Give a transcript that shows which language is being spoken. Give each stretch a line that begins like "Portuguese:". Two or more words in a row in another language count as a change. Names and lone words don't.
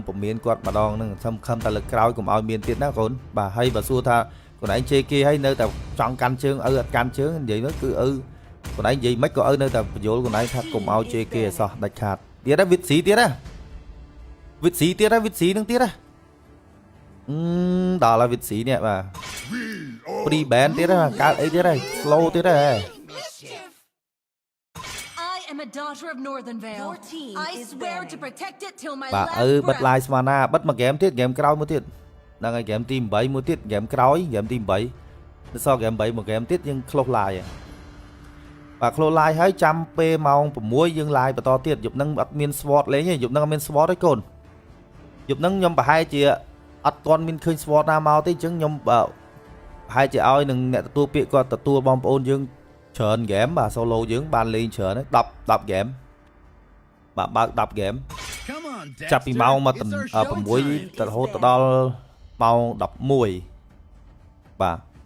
Khmer: ពមៀនគាត់ម្ដងហ្នឹងសំខាន់តែលើកក្រោយកុំឲ្យមានទៀតណាកូនបាទហើយបើសួរថាខ្លួនឯងជេរគេហើយនៅតែចង់កាន់ជើងអត់កាន់ជើងនិយាយទៅគឺខ្លួនឯងនិយាយមិនក៏នៅតែបញ្យល់ខ្លួនឯងថាកុំឲ្យជេរគេឲ្យសោះដាច់ខាតទៀតណាវិទ្យាទៀតណាវិទ្យាទៀតណាវិទ្យាហ្នឹងទៀតណាដល់ហើយវិទ្យានេះបាទ
English: pre band
Khmer: ទៀតណាកើតអីទៀតហើយ slow ទៀតហើយ
English: I am a daughter of Northern Vale. Your team I is swear to banning. protect it till my
Khmer: បាទ
English: last
Khmer: បិទ
English: breath.
Khmer: live ស្មានណាបិទមួយ game ទៀត game ក្រោយមួយទៀតហ្នឹងហើយ game ទី8មួយទៀត game ក្រោយ game ទី8ទៅសល់ game 8មួយ game ទៀតយើង
English: close live
Khmer: បាទ
English: close live
Khmer: ហើយចាំពេលម៉ោង6យើង live បន្តទៀតយប់ហ្នឹងអត់មាន sword លេងទេយប់ហ្នឹងអត់មាន sword ទេកូនយប់ហ្នឹងខ្ញុំប្រហែលជាអត់ទាន់មានឃើញ sword ណាមកទេអញ្ចឹងខ្ញុំប្រហែលជាឲ្យនឹងអ្នកទទួលពាក្យគាត់ទទួលបងប្អូនយើងច្រើន game បាទ solo យើងបានលេងច្រើន10 game បាទបើក10 game ចាប់ពីម៉ោងមក6ទៅរហូតដល់ម៉ោង11បាទ